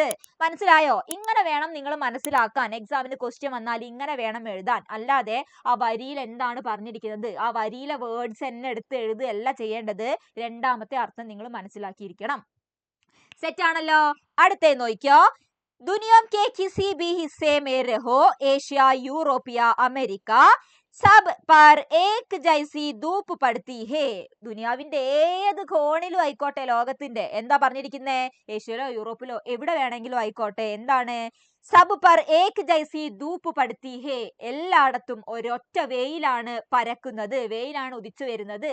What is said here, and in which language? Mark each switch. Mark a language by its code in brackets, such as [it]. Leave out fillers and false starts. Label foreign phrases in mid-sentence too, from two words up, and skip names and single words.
[ml] മനസ്സിലായോ? ഇങ്ങനെ വേണം നിങ്ങൾ മനസ്സിലാക്കാൻ. എക്സാമിന് ക്വസ്റ്റ്യൻ വന്നാൽ ഇങ്ങനെ വേണം എഴുതാൻ. അല്ലാതെ ആ വരിയിൽ എന്താണ് പറഞ്ഞിരിക്കുന്നത് ആ വരിയിലെ വേർഡ്സ് തന്നെ എടുത്ത് എഴുതുകയല്ല ചെയ്യേണ്ടത്. രണ്ടാമത്തെ അർത്ഥം നിങ്ങൾ മനസ്സിലാക്കിയിരിക്കണം. സെറ്റ് ആണല്ലോ? അടുത്തേ നോക്കിയോ. [hi] दुनिया के किसी भी हिस्से में रहो, एशिया, यूरोप या अमेरिका, सब पर एक जैसी धूप पड़ती है. [ml] ദുനിയാവിന്റെ ഏത് കോണിലും ആയിക്കോട്ടെ ലോകത്തിന്റെ, എന്താ പറഞ്ഞിരിക്കുന്നേ? ഏഷ്യയിലോ യൂറോപ്പിലോ എവിടെ വേണമെങ്കിലും ആയിക്കോട്ടെ, എന്താണ്? [hi] सब पर एक जैसी धूप पड़ती है. [ml] എല്ലായിടത്തും ഒരൊറ്റ വെയിലാണ് പരക്കുന്നത്, വെയിലാണ് ഉദിച്ചു വരുന്നത്.